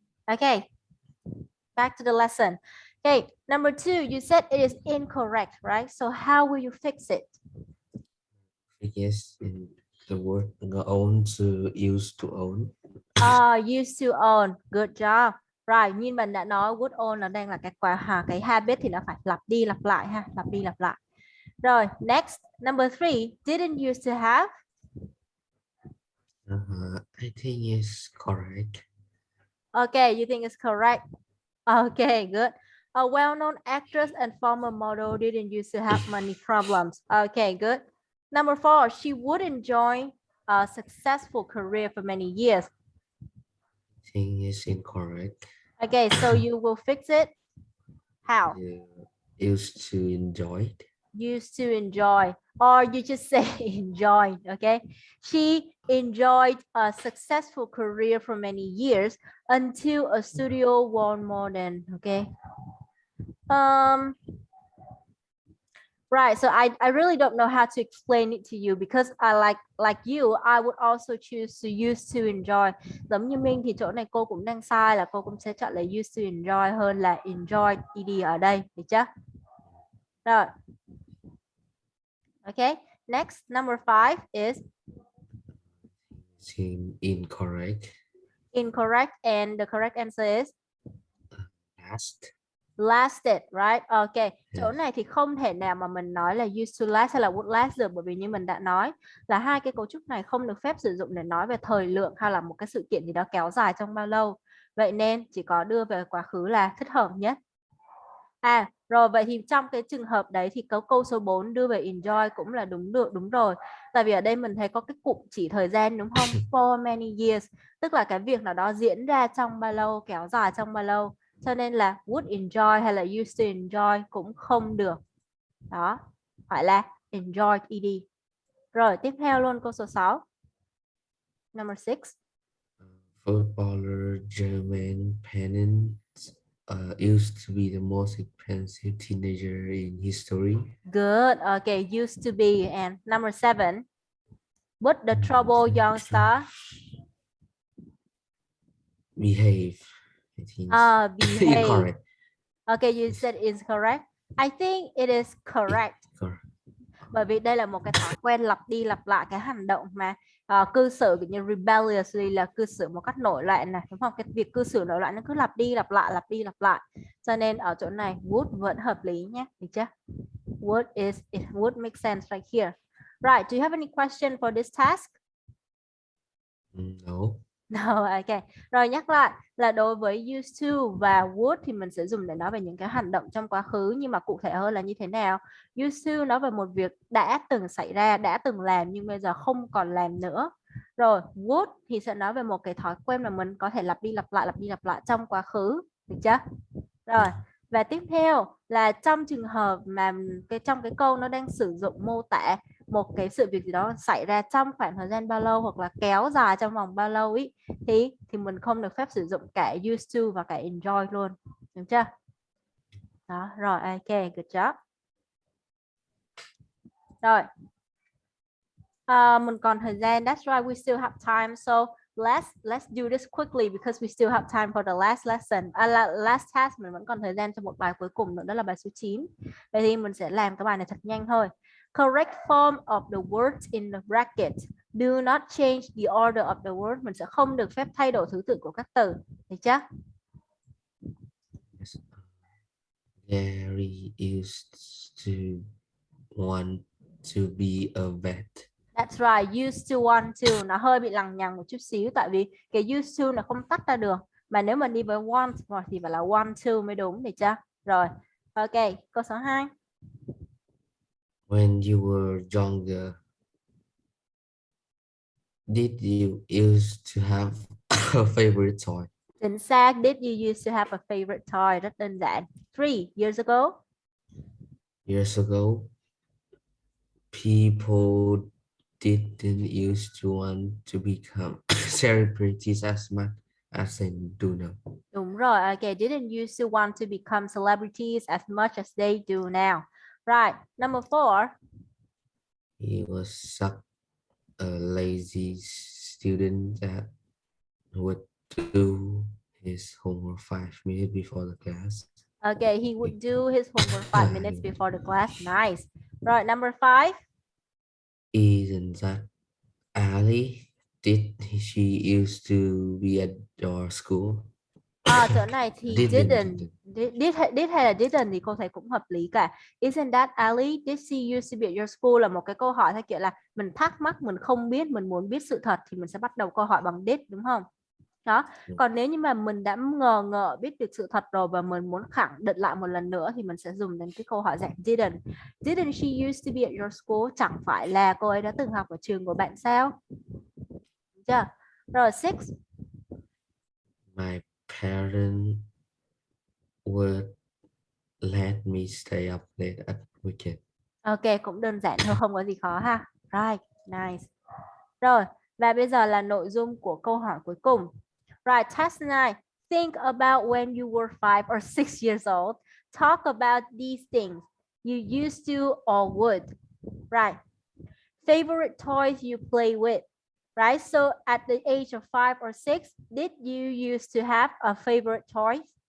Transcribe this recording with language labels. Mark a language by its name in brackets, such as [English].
[English] Okay, back to the lesson. Okay, number two, you said it is incorrect, right? So how will you fix it? I guess in the word own to use to own. Used to own. Good job. [Vietnamese] Rồi, như mình đã nói, [English] would own [Vietnamese] là đang là cái habit thì nó phải lặp đi lặp lại ha, lặp đi lặp lại. [English] Rồi, next, number three, didn't used to have. I think it's correct. Okay, you think it's correct. Okay, good. A well-known actress and former model didn't used to have money problems. Okay, good. Number four, she would enjoy a successful career for many years. I think it's incorrect. Okay, so you will fix it. How? You used to enjoy it. Used to enjoy, or you just say enjoy. Okay, she enjoyed a successful career for many years until a studio won more than. Okay, right, so I really don't know how to explain it to you because I like you, I would also choose to use to enjoy. [Vietnamese] Giống như Minh thì chỗ này cô cũng đang sai, là cô cũng sẽ chọn là [English] use to enjoy [Vietnamese] hơn là [English] enjoy ed [Vietnamese] ở đây, được chưa? Rồi. [English] Okay, next, number five is It's incorrect. incorrect, and the correct answer is Last. lasted, right? Ok, [Vietnamese] chỗ [English] Yes. [Vietnamese] này thì không thể nào mà mình nói là [English] used to last [Vietnamese] hay là [English] would last [Vietnamese] được, bởi vì như mình đã nói là hai cái cấu trúc này không được phép sử dụng để nói về thời lượng hay là một cái sự kiện gì đó kéo dài trong bao lâu. Vậy nên chỉ có đưa về quá khứ là thích hợp nhất. Rồi vậy thì trong cái trường hợp đấy thì câu số 4 đưa về enjoy cũng là đúng rồi. Tại vì ở đây mình thấy có cái cụm chỉ thời gian đúng không? [English] For many years, [Vietnamese] tức là cái việc nào đó diễn ra trong bao lâu, kéo dài trong bao lâu. Cho nên là [English] would enjoy [Vietnamese] hay là [English] used to enjoy [Vietnamese] cũng không được. Đó, phải là [English] enjoy ed. [Vietnamese] Rồi tiếp theo luôn câu số 6. [English] Number 6. Footballer German Pennant used to be the most expensive teenager in history. Good. Okay, used to be. And number 7. But the trouble young star behave. I think behave. incorrect. Okay, you said it's correct. I think it is correct. [Vietnamese] Bởi vì đây là một cái thói quen lặp đi lặp lại cái hành động mà cư xử kiểu như rebelliously là cư xử một cách nổi loạn này, đúng không? Cái việc cư xử nổi loạn nó cứ lặp đi lặp lại. Cho nên ở chỗ này would vẫn hợp lý nhé, được chưa? [English] It would make sense right here. Right, do you have any question for this task? No. No, ok. [Vietnamese] Rồi nhắc lại là đối với [English] used to [Vietnamese] và would thì mình sẽ dùng để nói về những cái hành động trong quá khứ, nhưng mà cụ thể hơn là như thế nào? [English] Used to [Vietnamese] nói về một việc đã từng xảy ra, đã từng làm nhưng bây giờ không còn làm nữa. Rồi would thì sẽ nói về một cái thói quen mà mình có thể lặp đi lặp lại trong quá khứ, được chưa? Rồi, và tiếp theo là trong trường hợp mà trong cái câu nó đang sử dụng mô tả một cái sự việc gì đó xảy ra trong khoảng thời gian bao lâu hoặc là kéo dài trong vòng bao lâu ý, thì mình không được phép sử dụng cả [English] used to [Vietnamese] và cả enjoy luôn, được chưa? Đó, rồi ok, [English] good job. [Vietnamese] Rồi, mình còn thời gian, [English] that's right, we still have time, so let's do this quickly because we still have time for the last lesson. Last task, [Vietnamese] mình vẫn còn thời gian cho một bài cuối cùng nữa, đó là bài số 9. Vậy thì mình sẽ làm cái bài này thật nhanh thôi. [English] Correct form of the words in the bracket. Do not change the order of the word. [Vietnamese] Mình sẽ không được phép thay đổi thứ tự của các từ. Được chưa? [English] Yes. Gary used to want to be a vet. That's right, used to want to. [Vietnamese] Nó hơi bị lằng nhằng một chút xíu tại vì cái [English] used to [Vietnamese] nó không tách ra được. Mà nếu mà đi với want thì phải là [English] want to [Vietnamese] mới đúng, được chưa? Rồi, ok, câu số 2. [English] When you were younger, did you used to have a favorite toy? [Vietnamese] Chính xác, [English] did you used to have a favorite toy? [Vietnamese] Rất đơn giản. [English] 3 years ago. Years ago, people didn't used to want to become celebrities as much as they do now. [Vietnamese] Đúng rồi, [English] ok, didn't used to want to become celebrities as much as they do now. Right, number 4. He was such a lazy student that would do his homework 5 minutes before the class. Okay, he would do his homework 5 minutes before the class. Nice. Right, number 5. Isn't that Ali? Did she used to be at your school? [Vietnamese] Chỗ này thì [English] Didn't. [Vietnamese] did hay là didn't thì cô thấy cũng hợp lý cả. [English] Isn't that Ali? Did she used to be at your school [Vietnamese] là một cái câu hỏi theo kiểu là mình thắc mắc, mình không biết, mình muốn biết sự thật thì mình sẽ bắt đầu câu hỏi bằng did, đúng không? Đó. Còn nếu như mà mình đã ngờ biết được sự thật rồi và mình muốn khẳng định lại một lần nữa thì mình sẽ dùng đến cái câu hỏi dạng didn't. [English] Didn't she used to be at your school? [Vietnamese] Chẳng phải là cô ấy đã từng học ở trường của bạn sao? Được chưa? Rồi 6. [English] My parents would let me stay up late at weekend. [Vietnamese] Ok, cũng đơn giản thôi, không có gì khó ha. [English] Right, nice. [Vietnamese] Rồi, và bây giờ là nội dung của câu hỏi cuối cùng. [English] Right, task 9. Think about when you were 5 or 6 years old. Talk about these things you used to or would. Right. Favorite toys you play with. Right, so at the age of 5 or 6, did you used to have a favorite toy?